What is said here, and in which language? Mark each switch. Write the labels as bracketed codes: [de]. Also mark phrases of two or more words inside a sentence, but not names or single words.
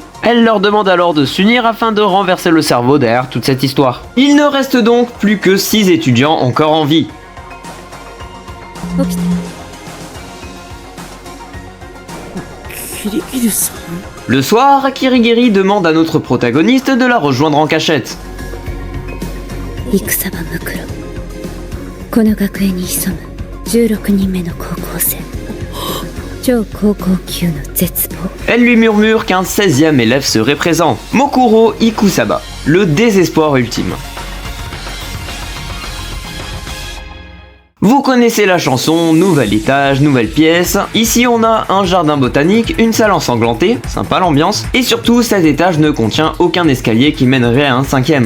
[fr] Elle leur demande alors de s'unir afin de renverser le cerveau derrière toute cette histoire. Il ne reste donc plus que 6 étudiants encore en vie. Le soir, Kirigiri demande à notre protagoniste de la rejoindre en cachette. [ja] 戦場ムクロこの学園に潜む16人目の高校生超高校級の絶望 [fr] Elle lui murmure qu'un 16e élève serait présent, Mokuro Ikusaba, le désespoir ultime. Vous connaissez la chanson, nouvel étage, nouvelle pièce. Ici on a un jardin botanique, une salle ensanglantée, sympa l'ambiance, et surtout cet étage ne contient aucun escalier qui mènerait à un 5e.